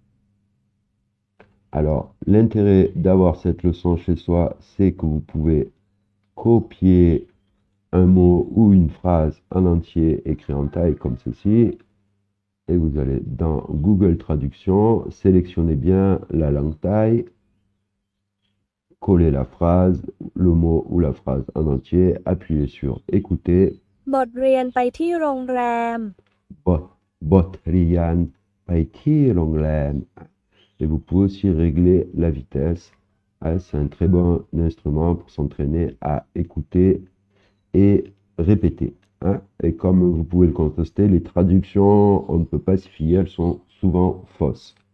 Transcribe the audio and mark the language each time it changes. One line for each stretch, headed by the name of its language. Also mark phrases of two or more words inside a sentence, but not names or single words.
French: Alors, l'intérêt d'avoir cette leçon chez soi, c'est que vous pouvez copier un mot ou une phrase en entier écrit en taille comme ceci, et vous allez dans Google Traduction, sélectionnez bien la langue thaï, collez la phrase, le mot ou la phrase en entier, appuyez sur écouter.
Thai: บทเรียนไปที่โรงแรม บทเรียนไปที่โรงแรม.
French: Et vous pouvez aussi régler la vitesse. C'est un très bon instrument pour s'entraîner à écouter et répéter. Et comme vous pouvez le constater, les traductions, on ne peut pas s'y fier, elles sont souvent fausses.